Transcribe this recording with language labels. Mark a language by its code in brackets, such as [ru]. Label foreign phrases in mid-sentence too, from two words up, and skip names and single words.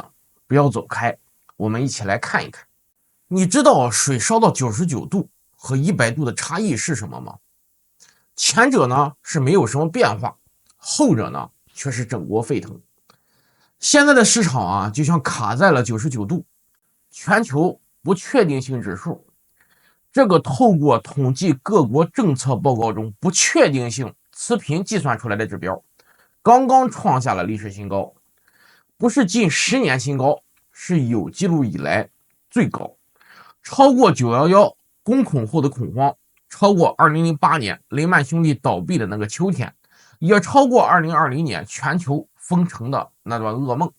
[zh] 不要走開，我們一起來看一看。你知道水燒到99度和100度的差異是什麼嗎？前者呢是沒有什麼變化，後者呢卻是整鍋沸騰。現在的市場就像卡在了99度，全球不確定性指數，這個透過統計各國政策報告中不確定性持平計算出來的指標，剛剛創下了歷史新高，不是近10年新高，是有記錄以來最高，超過911攻恐後的恐慌，超過2008年雷曼兄弟倒閉的那個秋天，也超過2020年全球封城的那段噩夢。